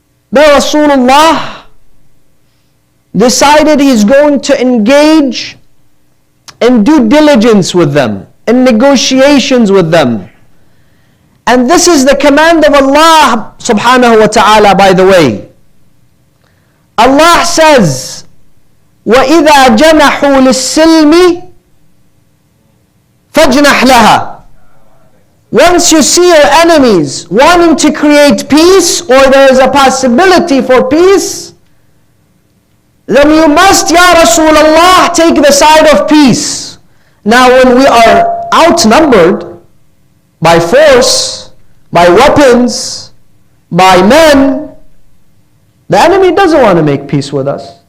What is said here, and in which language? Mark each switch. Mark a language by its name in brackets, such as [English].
[English] But Rasulullah decided he's going to engage in due diligence with them, in negotiations with them. And this is the command of Allah subhanahu wa ta'ala, by the way. [Arabic] Allah says, وَإِذَا جَنَحُوا لِلسِّلْمِ فَاجْنَحْ لَهَا. [English] Once you see your enemies wanting to create peace, or there is a possibility for peace, then you must, Ya Rasulullah, take the side of peace. Now when we are outnumbered by force, by weapons, by men, the enemy doesn't want to make peace with us.